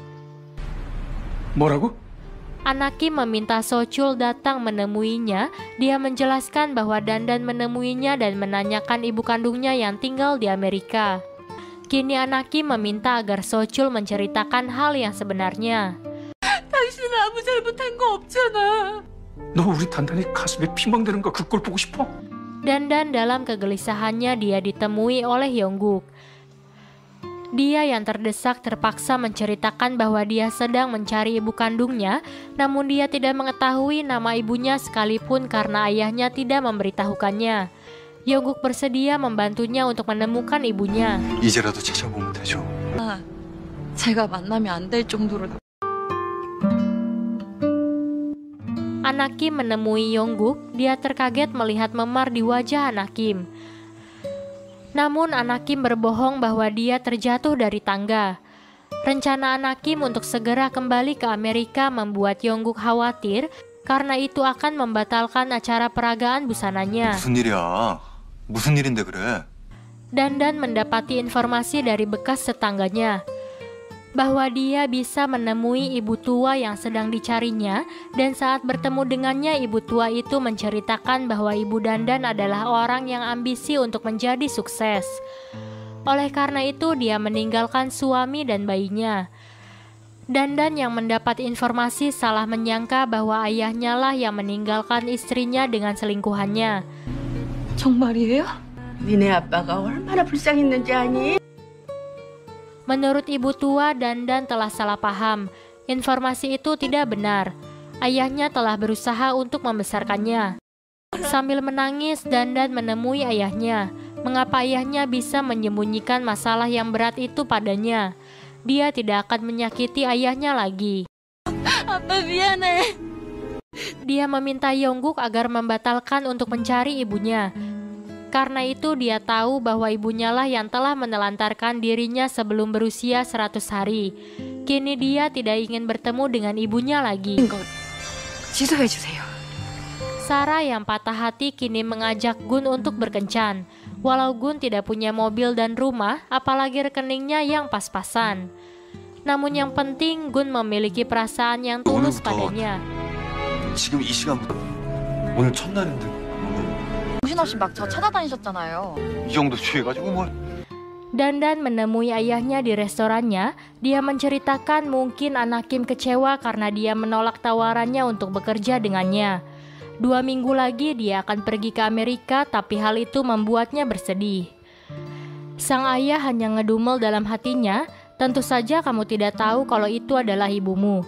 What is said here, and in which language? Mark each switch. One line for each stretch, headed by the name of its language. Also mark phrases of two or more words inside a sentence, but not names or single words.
Korean: 뭐라고?
Indonesian: Anak Kim meminta Sochul datang menemuinya. Dia menjelaskan bahwa Dandan menemuinya dan menanyakan ibu kandungnya yang tinggal di Amerika. Kini anak Kim meminta agar Sochul menceritakan hal yang sebenarnya.
Korean: 당신은 아무 잘못한 거 없잖아. 너 우리 단단히 가슴에 피멍대는 거 그걸 보고 싶어?
Indonesian: Dandan dalam kegelisahannya dia ditemui oleh Yongguk. Dia yang terdesak terpaksa menceritakan bahwa dia sedang mencari ibu kandungnya, namun dia tidak mengetahui nama ibunya sekalipun karena ayahnya tidak memberitahukannya. Yongguk bersedia membantunya untuk menemukan ibunya.
Korean: 이제라도 찾아보면 되죠. 제가 만나면 안 될 정도로.
Indonesian: Anak Kim menemui Yongguk. Dia terkaget melihat memar di wajah anak Kim. Namun anak Kim berbohong bahwa dia terjatuh dari tangga. Rencana anak Kim untuk segera kembali ke Amerika membuat Yongguk khawatir karena itu akan membatalkan acara peragaan busananya.
Korean: 무슨 일이야? 무슨 일인데 그래?
Indonesian: Dandan mendapati informasi dari bekas tetangganya bahwa dia bisa menemui ibu tua yang sedang dicarinya, dan saat bertemu dengannya ibu tua itu menceritakan bahwa ibu Dandan adalah orang yang ambisi untuk menjadi sukses. Oleh karena itu dia meninggalkan suami dan bayinya. Dandan yang mendapat informasi salah menyangka bahwa ayahnya lah yang meninggalkan istrinya dengan selingkuhannya.
Korean: 정말이에요? 니네 아빠가 얼마나 불쌍했는지 아니?
Indonesian: Menurut ibu tua, Dandan telah salah paham. Informasi itu tidak benar. Ayahnya telah berusaha untuk membesarkannya. Sambil menangis, Dandan menemui ayahnya. Mengapa ayahnya bisa menyembunyikan masalah yang berat itu padanya? Dia tidak akan menyakiti ayahnya lagi.
Korean: 아빠 미안해.
Indonesian: Dia meminta Yongguk agar membatalkan untuk mencari ibunya. Karena itu dia tahu bahwa ibunya lah yang telah menelantarkan dirinya sebelum berusia 100 hari. Kini dia tidak ingin bertemu dengan ibunya lagi.
Korean: 지도해주세요.
Indonesian: Sarah yang patah hati kini mengajak Gun untuk berkencan. Walau Gun tidak punya mobil dan rumah, apalagi rekeningnya yang pas-pasan. Namun yang penting Gun memiliki perasaan yang tulus padanya.
Korean: 지금 이 시간부터 오늘 첫날인데 정신없이 막 저 찾아다니셨잖아요. 이 정도 취해가지고 뭘?
Indonesian: Dandan menemui ayahnya di restorannya. Dia menceritakan mungkin anak Kim kecewa karena dia menolak tawarannya untuk bekerja dengannya. 2 minggu lagi dia akan pergi ke Amerika, tapi hal itu membuatnya bersedih. Sang ayah hanya ngedumel dalam hatinya, tentu saja kamu tidak tahu kalau itu adalah ibumu.